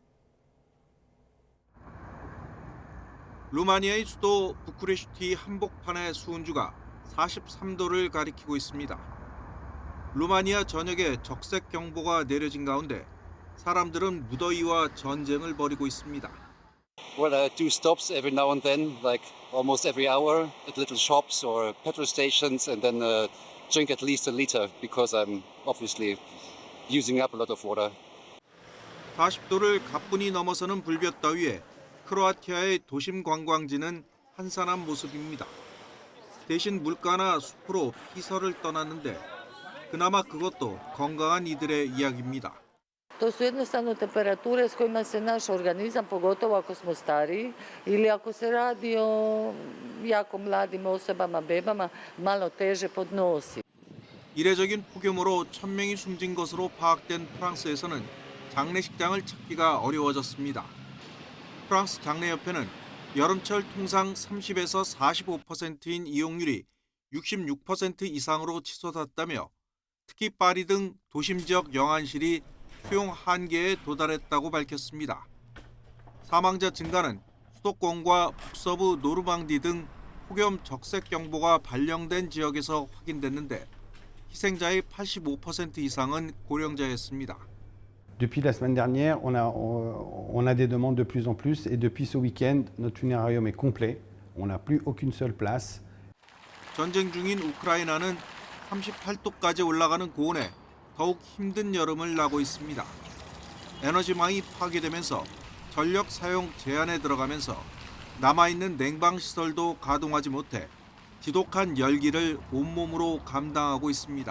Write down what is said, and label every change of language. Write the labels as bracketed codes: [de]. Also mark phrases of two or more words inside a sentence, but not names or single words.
[ko] 루마니아의 수도 부쿠레슈티 한복판의 수온주가 43도를 가리키고 있습니다. 루마니아 전역에 적색 경보가 내려진 가운데 사람들은 무더위와 전쟁을 벌이고 있습니다. [en] Well, I do stops every now and then, like almost every hour at little shops or petrol stations, and then drink at least a liter because I'm obviously using up a lot of water. [ko] 40도를 가뿐히 넘어서는 불볕더위에 크로아티아의 도심 관광지는 한산한 모습입니다. 대신 물가나 숲으로 피서를 떠났는데 그나마 그것도 건강한 이들의 이야기입니다. [hr] To su jednostavno temperature s kojima se naš organizam, pogotovo ako smo stariji ili ako se radi o jako mladim osobama, bebama, malo teže podnosi. [ko] 이례적인 폭염으로 1,000명이 숨진 것으로 파악된 프랑스에서는 장례식장을 찾기가 어려워졌습니다. 프랑스 장례협회는 여름철 통상 30에서 45%인 이용률이 66% 이상으로 치솟았다며 특히 파리 등 도심 지역 영안실이 수용 한계에 도달했다고 밝혔습니다. 사망자 증가는 수도권과 북서부 노르망디 등 폭염 적색 경보가 발령된 지역에서 확인됐는데 희생자의 85% 이상은 고령자였습니다. [fr] Depuis la semaine dernière, on a des demandes de plus en plus et depuis ce week-end, notre funérarium est complet. On n'a plus aucune seule place. [ko] 전쟁 중인 우크라이나는 38도까지 올라가는 고온에 더욱 힘든 여름을 나고 있습니다. 에너지망이 파괴되면서 전력 사용 제한에 들어가면서 남아있는 냉방시설도 가동하지 못해 지독한 열기를 온몸으로 감당하고 있습니다.